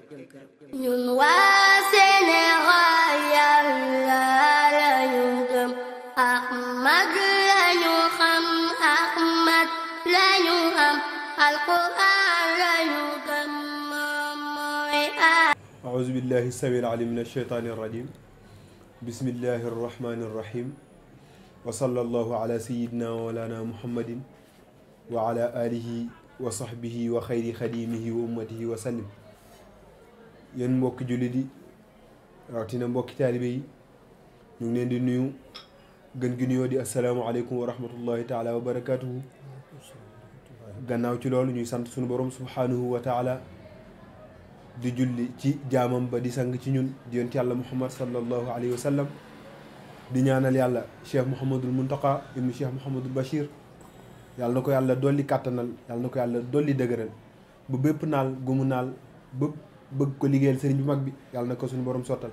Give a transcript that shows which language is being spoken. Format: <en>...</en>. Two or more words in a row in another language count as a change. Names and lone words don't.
<wo>ñun waa Sénégal Yàlla lañu gëm Ahmad lañu xam Ahmad lañu am Alquran lañu gëm mooy</wo> <ar>أعوذ بالله السميع العليم من الشيطان الرجيم بسم الله الرحمن الرحيم وصلى الله على سيدنا ومولانا محمد وعلى آله وصحبه وخير خديمه وأمته وسلم</ar> <wo>yéen mbokki jullit yi rawatina mbokki taalibe yi ñu ngi leen di nuyu gën gi nuyoo di</wo> <ar>السلام عليكم ورحمة الله تعالى وبركاته.</ar> <wo>gannaaw ci loolu ñuy sant suñu borom</wo> <ar>سبحانه وتعالى</ar> <wo>di julli ci jaamam ba di sang ci ñun di yonent yàlla muhammad</wo> <ar>صلى الله عليه وسلم</ar> <wo>di ñaanal yàlla cheikh mouhamadul muntaka ibnu cheikh mouhamadul bachir yàlla na ko yàlla dolli kàttanal yàlla na ko yàlla dolli dëgëral bu bépp naal gu mu naal bëgg ko liggéeyal sëriñ bu mag bi yàlla na ko suñu borom sottal.</wo>